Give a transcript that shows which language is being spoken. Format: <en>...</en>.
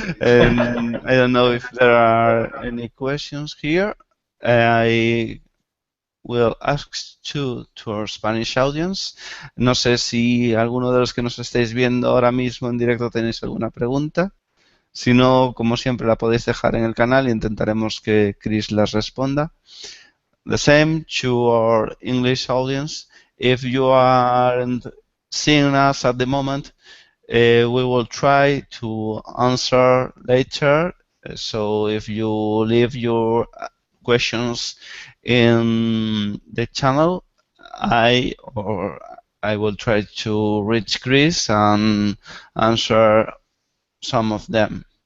<en>And I don't know if there are any questions here. I will ask to our Spanish audience.</en> <es>No sé si alguno de los que nos estáis viendo ahora mismo en directo tenéis alguna pregunta. Si no, como siempre, la podéis dejar en el canal y intentaremos que Chris las responda.</es> <en>The same to our English audience. If you aren't seeing us at the moment, we will try to answer later. So if you leave your questions in the channel, I will try to reach Chris and answer some of them.</en>